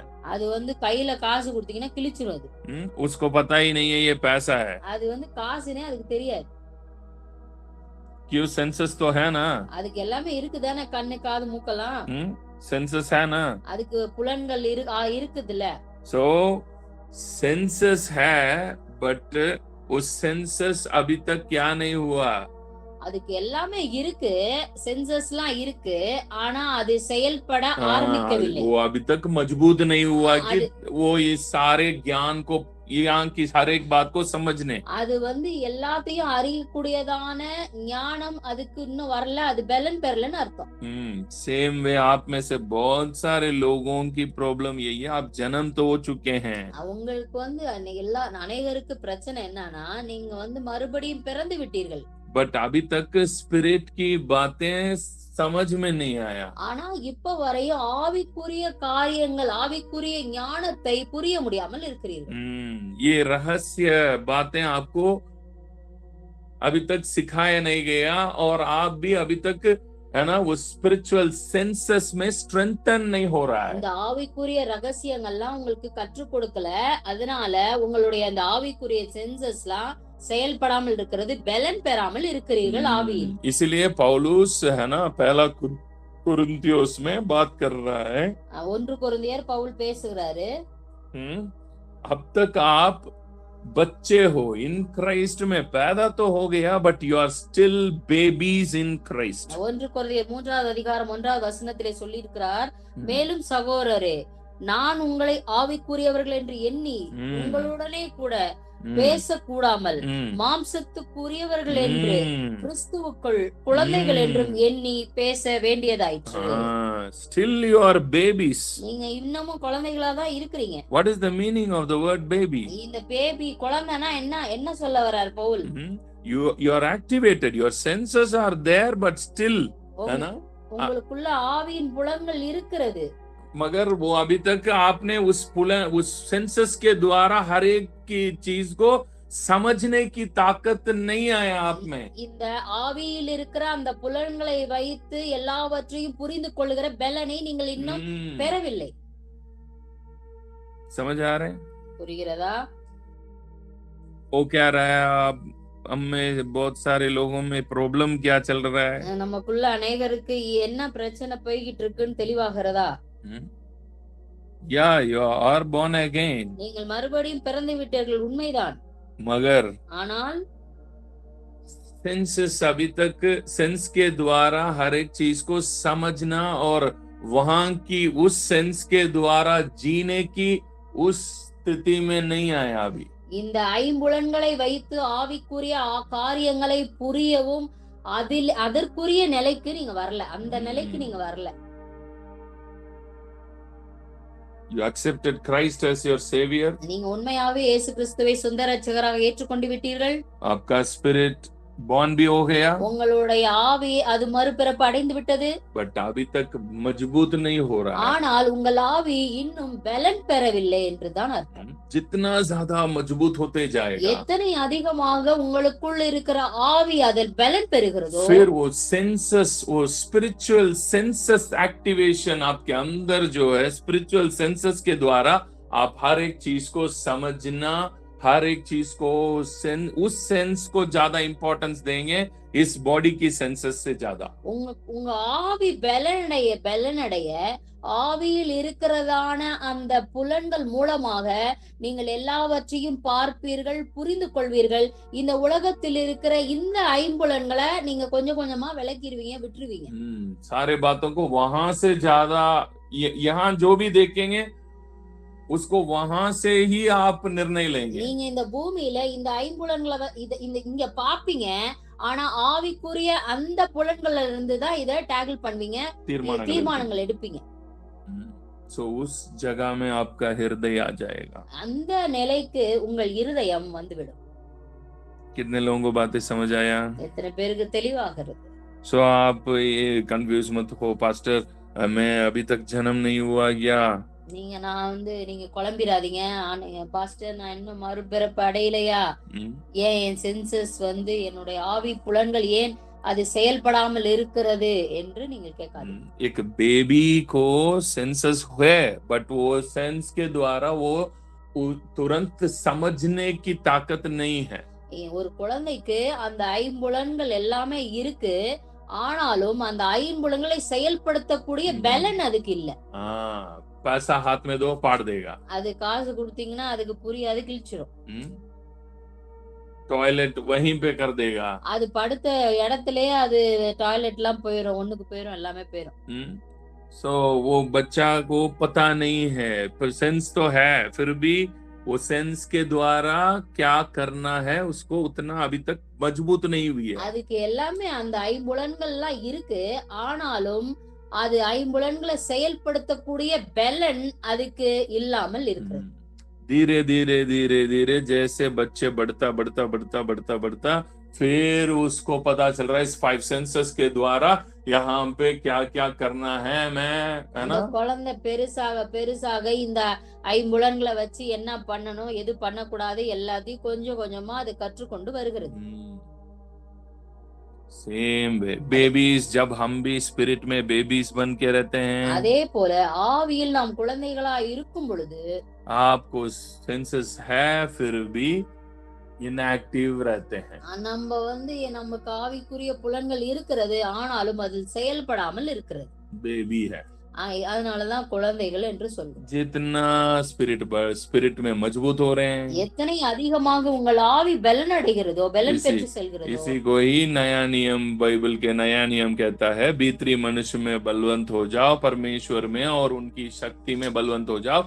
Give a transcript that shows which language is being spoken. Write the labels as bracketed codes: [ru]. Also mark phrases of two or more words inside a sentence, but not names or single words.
[ta] அது கையில காசு கொடுத்தீங்கன்னா கிழிச்சிரும். அது [hi] उसको पता ही नहीं है ये पैसा है. [ta] அது காசுனே அதுக்கு தெரியாது. [hi] क्यों? सेंसस तो है ना, [ta] அதுக்கு எல்லாமே இருக்குதானே, கண்ணு காது மூக்கெல்லாம் [hi] सेंसस है ना, [ta] அதுக்கு புலன்கள் இருக்குதுல்ல. [hi] सो सेंसस है, बट उस सेंसस अभी तक क्या नहीं हुआ, [ta] அதுக்கு எல்லாமே இருக்கு, சென்சஸ்லாம் இருக்கு. ஆனா அது செயல்பட [hi] हाँ, [ta] ஆரம்பிக்கவில்லை. [hi] वो अभी तक मजबूत नहीं हुआ कि [ta] அது [hi] वो इस सारे ज्ञान को, यहाँ की हर एक बात को समझने। [ta] அது எல்லாத்தையும் அறியக்கூடியதான ஞானம் அதுக்கு இன்னும் வரல. அது பலன் பெறலன்னு அர்த்தம். [en] same way [hi] आप में से बहुत सारे लोगों की प्रॉब्लम यही है, आप जन्म तो हो चुके हैं, [ta] உங்களுக்கு அநேகருக்கு பிரச்சனை என்னன்னா, நீங்க மறுபடியும் பிறந்து விட்டீர்கள். [hi] बट अभी तक स्पिरिट की बातें समझ में नहीं आया। [ta] ஆனா இப்ப வரையும் ஆவிக்குரிய காரியங்கள், ஆவிக்குரிய ஞானத்தை புரிய முடியாமல் இருக்கிறீர்கள். [hi] ये रहस्य बातें आपको अभी तक सिखाया नहीं गया, और आप भी अभी तक, है ना, वो [en] spiritual senses [hi] में स्ट्रेंथन नहीं हो रहा है। [ta] இந்த ஆவிக்குரிய ரகசியங்கள்லாம் உங்களுக்கு கற்றுக் கொடுக்கல. அதனால உங்களுடைய அந்த ஆவிக்குரிய சென்சஸ்லாம் செயல்படாமல் இருக்கிறது, பலன் பெறாமல் இருக்கிறீர்கள் ஆவியில். [hi] इसलिए पौलुस, है ना, पहला कुरिन्थियोस में बात कर रहा है, [ta] 1 கொரிந்தியர் பவுல் பேசுகிறாரு, [hi] अब तक आप बच्चे हो, [en] in Christ [hi] में पैदा तो हो गया, [en] but you are still babies in Christ. [ta] 1 கொரிந்தியர் 3வது அதிகாரம் 1வது வசனத்திலே சொல்லி இருக்கிறார், மேலும் சகோதரரே, நான் உங்களை ஆவிக்குரியவர்கள் என்று எண்ணி உங்களுடனே கூட பேசக்கூடாமல் மாம்சத்துக்குரியவர்கள் என்று கிறிஸ்துவுக்குள் குழந்தைகள் என்றும் எண்ணி பேச வேண்டியதாயிற்று. [en] Still you are babies. [ta] நீங்க இன்னமும் குழந்தைகளா தான் இருக்கிறீங்க. [en] What is the meaning of the word baby? [ta] இந்த பேபி குழந்தைனா என்ன சொல்ல வரார் பவுல்? [en] You are activated, your senses are there, but still, [hi] है ना, [ta] உங்களுக்குள்ள ஆவியின் புலன்கள் இருக்கிறது, [hi] मगर वो अभी तक आपने उस सेंसस के द्वारा हर एक की चीज को समझने की ताकत नहीं आया आप में। [ta] இந்த ஆவியில் இருக்கிற அந்த புலன்களை வைத்து எல்லாவற்றையும் புரிந்து கொள்ளுகிற பலனை நீங்கள் இன்னும் பெறவில்லை. [hi] समझ आ रहे हैं? [ta] புரிகிறதா? [hi] वो क्या रहा है, हम में बहुत सारे लोगों में प्रॉब्लम क्या चल रहा है, [ta] நமக்குள்ள अनेகருக்கு என்ன பிரச்சனை போய்கிட்டு இருக்குன்னு தெளிவாகிறதா? [en] या you are born again, [ta] நீங்கள் மறுபடியும் பிறந்து விட்டீர்கள், உண்மைதான். [hi] मगर [ta] ஆனால் [hi] सेंसेस अभी तक सेंस के द्वारा हर एक चीज को समझना और वहां की उस सेंस के द्वारा जीने की उस स्थिति में नहीं आया अभी। [ta] இந்த ஐம்புலன்களை வைத்து ஆவிக்குரிய காரியங்களை புரியவும் அதற்குரிய நிலைக்கு நீங்க வரல, அந்த நிலைக்கு நீங்க வரல. [en] You accepted Christ as your savior. [ta] நீங்க உண்மையாவே இயேசு கிறிஸ்துவை சொந்த இரட்சகராக ஏற்றுக்கொண்டு விட்டீர்கள். [hi] आपका [en] spirit born [hi] भी हो गया, [ta] உங்களுடைய ஆவி அது மறுபிறப்பு அடைந்து விட்டது, [hi] but अभी तक मजबूत नहीं हो रहा है। [ta] ஆனால் உங்கள் ஆவி இன்னும் பலன் பெறவில்லை என்றுதான் அர்த்தம். [hi] जितना ज्यादा मजबूत होते जाएगा, [ta] எத்தனை அதிகமாக உங்களுக்குள் இருக்கிற ஆவி அதில் பலன் பெறுகிறதோ, [hi] फिर वो सेंसस, वो [en] spiritual senses activation [hi] आपके अंदर जो है, [en] spiritual senses [hi] के द्वारा आप हर एक चीज को समझना, हर एक चीज को उस सेंस को ज्यादा इंपॉर्टेंस देंगे इस बॉडी की सेंसस से ज्यादा। [ta] உங்க ஆவி பலனடைய ஆவியில் இருக்கிறதான அந்த புலன்கள் மூலமாக நீங்கள் எல்லாவற்றையும் பார்ப்பீர்கள், புரிந்து கொள்வீர்கள். இந்த உலகத்தில் இருக்கிற இந்த ஐம்புலன்களை நீங்க கொஞ்சம் கொஞ்சமா விலக்கிடுவீங்க, விட்டுருவீங்க. [hi] सारे बातों को वहां से ज्यादा यहाँ जो भी देखेंगे उसको वहां से ही आप निर्णय लेंगे. [ta] நீங்க இந்த பூமியில இந்த ஐம்புலன்களை இங்க பாப்பீங்க, ஆனா ஆவிக்குரிய அந்த புலன்கள்ல இருந்து தான் இத டேக்கிள் பண்ணுவீங்க, தீர்மானங்கள் எடுப்பீங்க. [hi] So उस जगह में आपका हृदय आ जाएगा. [ta] அந்த நிலைக்கு உங்கள் இருதயம் வந்துவிடும். [hi] कितने लोगों को बातें समझ आया? [ta] எத்தனை பேருக்கு தெளிவாகிறது? [hi] So आप ये कंफ्यूज मत हो, पास्टर मैं अभी तक जन्म नहीं हुआ क्या? [ta] நீங்க குழம்பிராதீங்க, பாஸ்டர் நான் இன்னும் மறுபிறப்பு அடையலையா, ஏன் என் சென்சஸ் என்னுடைய ஆவி புலன்கள் ஏன் அது செயல்படாமல் இருக்கிறது என்று நீங்க கேட்காதீங்க. [hi] एक बेबी को सेंसस है, बट वो सेंस के द्वारा वो तुरंत समझने की ताकत नहीं है. [ta] ஒரு குழந்தைக்கு அந்த ஐம்புலன்கள் எல்லாமே இருக்கு, ஆனாலும் அந்த ஐம்புலன்களை செயல்படுத்தக்கூடிய பலன் அதுக்கு இல்ல. [hi] पैसा हाथ में दो, पाड़ देगा. [ta] அது காசு கொடுத்தீங்கன்னா அதுக்கு புரியாது, கிழிச்சிரும். [hi] टॉयलेट वहीं पे कर देगा। [ta] அது படுத்த இடத்திலேயே அது டாய்லெட்லாம் போயிரும், ஒண்ணுக்கு போயிரும், எல்லாமே போயிரும். [hi] सो वो बच्चा को पता नहीं है, पर सेंस तो है, फिर भी वो सेंस के द्वारा क्या करना है उसको उतना अभी तक मजबूत नहीं हुई है। [ta] அதுக்கு எல்லாமே அந்த ஐம்புலன்கள்லாம் இருக்கு. ஆனாலும் அது ஐம்புலன்களை செயல்படுத்தக்கூடிய பலன் அதுக்கு இல்லாமல் இருக்கிறது. [hi] धीरे धीरे धीरे धीरे जैसे बच्चे बढ़ता बढ़ता बढ़ता बढ़ता बढ़ता फिर उसको पता चल रहा है इस 5 सेंसेस के द्वारा यहाँ पे क्या क्या करना है मैं, है ना। [ta] குழந்தை பெருசாக பெருசாக இந்த ஐம்புலன்களை வச்சு என்ன பண்ணணும், எது பண்ணக்கூடாது எல்லாத்தையும் கொஞ்சம் கொஞ்சமா அது கற்றுக்கொண்டு வருகிறது. [en] same way babies, [hi] जब हम भी स्पिरिट में बेबीज बन के रहते हैं, [ta] அதே போல ஆவியில் நாம் குழந்தைகளா இருக்கும் பொழுது [hi] आपको सेंसेस है फिर भी इनएक्टिव रहते हैं। [ta] நம்ம நமக்கு ஆவிக்குரிய புலன்கள் இருக்கிறது, ஆனாலும் அது செயல்படாமல் இருக்கிறது. [hi] बेबी है, [ta] அதனாலதான் குழந்தைகள் என்று சொல்றோம். [hi] जितना स्पिरिट में मजबूत हो रहे हैं, [ta] எத்தனை அதிகமாக உங்கள் ஆவி பலன் அடைகிறதோ, பலன் பெற்று செல்கிறதோ, [hi] इसी को ही नया नियम, बाइबल के नया नियम कहता है, भीतरी मनुष्य में बलवंत हो जाओ, परमेश्वर में और उनकी शक्ति में बलवंत हो जाओ।